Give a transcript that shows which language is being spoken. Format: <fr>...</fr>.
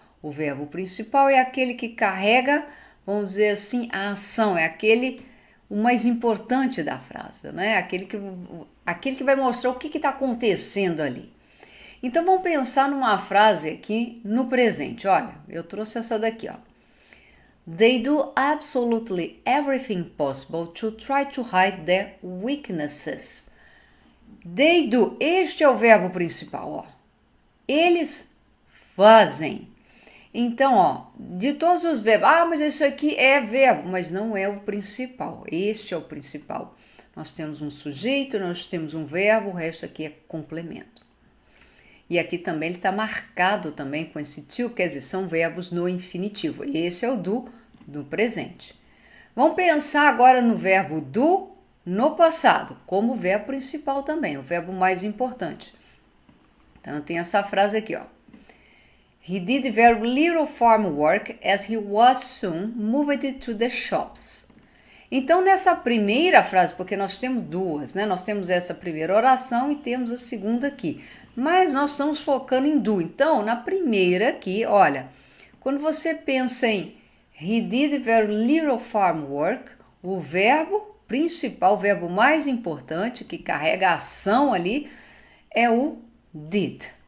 <pt>O verbo principal é aquele que carrega, vamos dizer assim, a ação, é aquele o mais importante da frase, né? Aquele que vai mostrar o que está acontecendo ali. Então, vamos pensar numa frase aqui no presente. Olha, eu trouxe essa daqui, ó.</pt> <en>They do absolutely everything possible to try to hide their weaknesses. They do,</en> <pt>este é o verbo principal, ó. Eles fazem. Então, ó, de todos os verbos, mas isso aqui é verbo, mas não é o principal. Este é o principal. Nós temos um sujeito, nós temos um verbo, o resto aqui é complemento. E aqui também ele está marcado também com esse to, quer dizer, são verbos no infinitivo. Esse é o do presente. Vamos pensar agora no verbo do no passado, como verbo principal também, o verbo mais importante. Então, tem essa frase aqui, ó.</pt> <en>He did very little farm work as he was soon moved to the shops.</en> <pt>Então, nessa primeira frase, porque nós temos duas, né? Nós temos essa primeira oração e temos a segunda aqui. Mas nós estamos focando em do. Então, na primeira aqui, olha, quando você pensa em</pt> <en>he did very little farm work,</en> <pt>o verbo principal, o verbo mais importante, que carrega a ação ali, é o did.</pt>